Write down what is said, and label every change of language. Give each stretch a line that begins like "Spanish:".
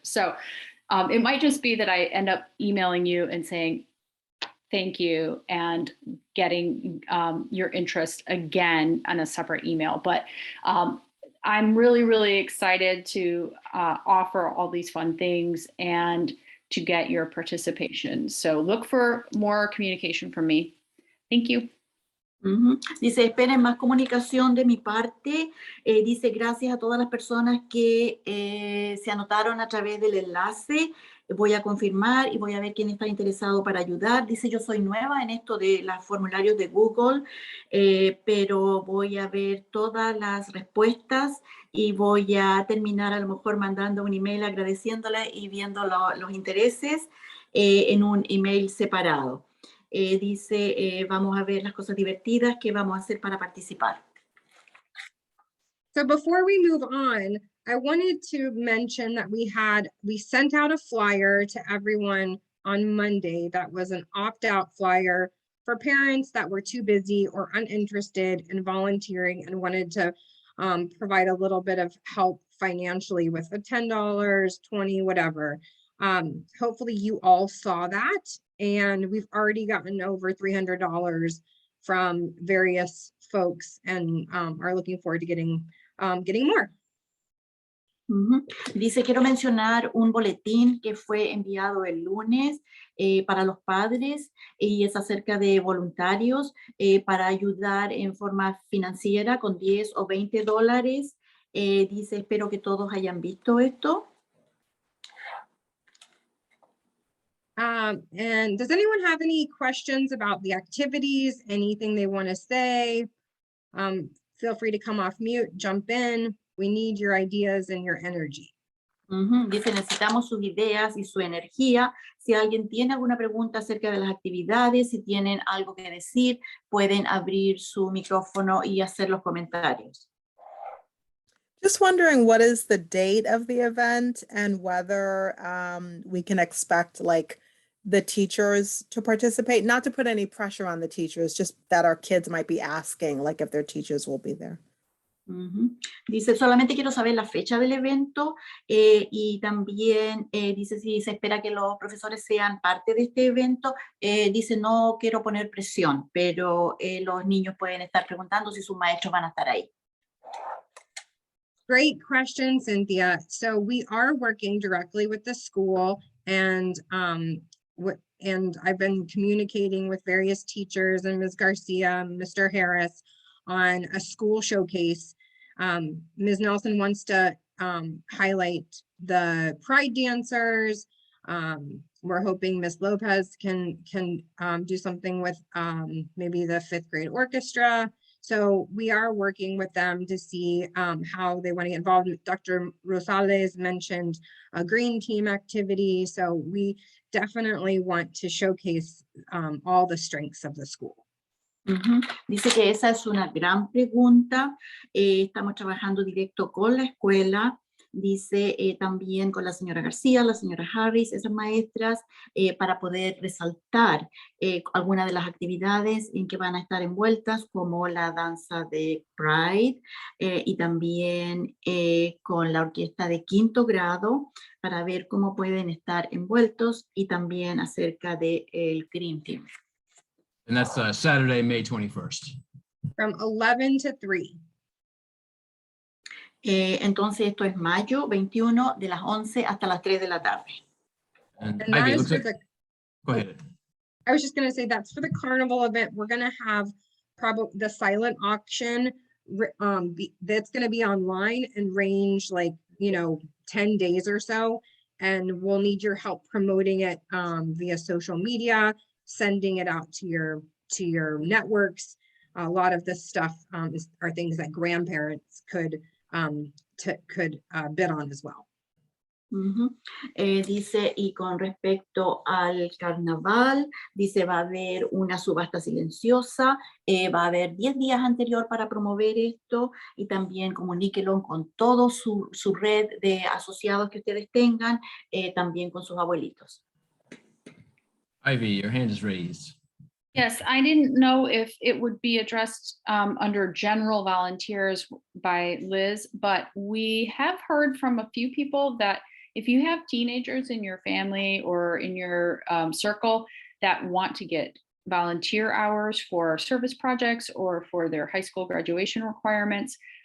English: So it might just be that I end up emailing you and saying, thank you, and getting your interest again on a separate email. But I'm really, really excited to offer all these fun things and to get your participation. So look for more communication from me. Thank you. Ujú.
Spanish: Dice, esperen más comunicación de mi parte. Dice, gracias a todas las personas que se anotaron a través del enlace. Voy a confirmar y voy a ver quién está interesado para ayudar. Dice, yo soy nueva en esto de los formularios de Google, pero voy a ver todas las respuestas y voy a terminar a lo mejor mandando un email agradeciéndole y viendo los intereses en un email separado. Dice, vamos a ver las cosas divertidas que vamos a hacer para participar.
English: So before we move on, I wanted to mention that we sent out a flyer to everyone on Monday that was an opt-out flyer for parents that were too busy or uninterested in volunteering and wanted to provide a little bit of help financially with the $10, $20, whatever. Hopefully you all saw that, and we've already gotten over $300 from various folks and are looking forward to getting more. Uh-huh.
Spanish: Dice, quiero mencionar un boletín que fue enviado el lunes para los padres y es acerca de voluntarios para ayudar en forma financiera con 10 o 20 dólares. Dice, espero que todos hayan visto esto.
English: And does anyone have any questions about the activities, anything they want to say? Feel free to come off mute, jump in. We need your ideas and your energy. Uh-huh.
Spanish: Dice, necesitamos sus ideas y su energía. Si alguien tiene alguna pregunta acerca de las actividades, si tienen algo que decir, pueden abrir su micrófono y hacer los comentarios.
English: Just wondering what is the date of the event and whether we can expect like the teachers to participate, not to put any pressure on the teachers, just that our kids might be asking like if their teachers will be there. Uh-huh.
Spanish: Dice, solamente quiero saber la fecha del evento y también dice si se espera que los profesores sean parte de este evento. Dice, no quiero poner presión, pero los niños pueden estar preguntando si sus maestros van a estar ahí.
English: Great question, Cynthia. So we are working directly with the school, and I've been communicating with various teachers and Ms. Garcia, Mr. Harris on a school showcase. Ms. Nelson wants to highlight the Pride dancers. We're hoping Ms. Lopez can do something with maybe the 5th grade orchestra. So we are working with them to see how they want to get involved. Dr. Rosales mentioned a green team activity. So we definitely want to showcase all the strengths of the school. Uh-huh.
Spanish: Dice que esa es una gran pregunta. Estamos trabajando directo con la escuela. Dice también con la señora García, la señora Harris, esas maestras, para poder resaltar algunas de las actividades en que van a estar envueltas, como la danza de Pride y también con la orquesta de 5º grado, para ver cómo pueden estar envueltos, y también acerca del Green Team.
English: And that's Saturday, May 21st. From 11 to 3.
Spanish: Entonces esto es mayo 21 de las 11 hasta las 3 de la tarde.
English: And And that Ivy, it is looks for like, the, go ahead. I was just going to say that's for the carnival event. We're going to have probably the silent auction that's going to be online and range like, 10 days or so. And we'll need your help promoting it via social media, sending it out to your networks. A lot of this stuff are things that grandparents could bid on as well. Ujú.
Spanish: Dice, y con respecto al carnaval, dice, va a haber una subasta silenciosa, va a haber 10 días anterior para promover esto y también comuníquelo con toda su red de asociados que ustedes tengan, también con sus abuelitos.
English: Ivy, your hand is raised. Yes, I didn't know if it would be addressed under general volunteers by Liz, but we have heard from a few people that if you have teenagers in your family or in your circle that want to get volunteer hours for service projects or for their high school graduation requirements,